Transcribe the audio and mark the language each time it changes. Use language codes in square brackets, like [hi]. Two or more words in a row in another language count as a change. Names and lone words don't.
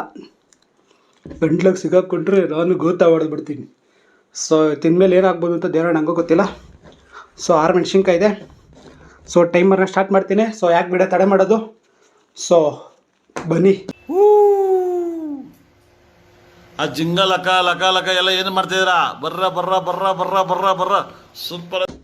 [kn] ಗಂಟ್ಲಿಗೆ ಸಿಗಾಕೊಂಡ್ರೆ ನಾನು ಗೋತಾ ಹೊಡೆದ್ಬಿಡ್ತೀನಿ. ಸೊ ತಿಂದಮೇಲೆ ಏನಾಗ್ಬೋದು ಅಂತ ದೇವರ ನನಗೂ ಗೊತ್ತಿಲ್ಲ. ಸೊ 6 ಮೆಣಸಿನ್ಕಾಯಿ ಇದೆ. ಸೊ ಟೈಮರ್ನ ಸ್ಟಾರ್ಟ್ ಮಾಡ್ತೀನಿ. ಸೊ ಯಾಕೆ ವಿಡಿಯೋ ತಡೆ ಮಾಡೋದು, ಸೊ ಬನ್ನಿ. ಆ ಜಿಂಗ ಲಕ ಲಕ ಲಕ ಎಲ್ಲ ಏನು ಮಾಡ್ತಿದ್ದೀರಾ? ಬರ್ರ ಬರ್ರ ಬರ್ರ ಬರ್ರ ಬರ್ರ ಬರ್ರ ಸೂಪರ್.